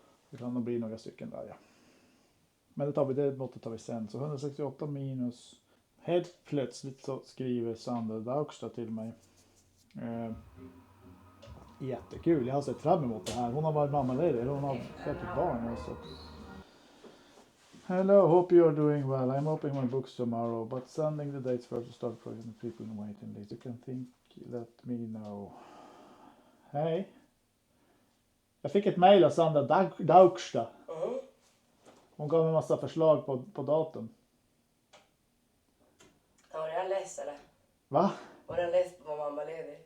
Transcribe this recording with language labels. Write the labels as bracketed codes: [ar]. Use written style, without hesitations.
[sv] Det kan nog bli några stycken där ja. Men det måttet tar vi sen. Så 168 minus. Helt plötsligt så skriver Sandra Daugstad till mig. Jättekul, jag har sett fram emot det här. Hon har varit mammaledig, hon har fått ett barn också. [en] Hello, hope you are doing well. I'm opening my books tomorrow, but sending the dates first to start project and people in waiting list. You can think, let me know. [sv] Hej. Jag fick ett mejl av Sandra Daugstad. Hon gav mig en massa förslag på datum. Var jag less eller? Va? Var jag less på mammaledig?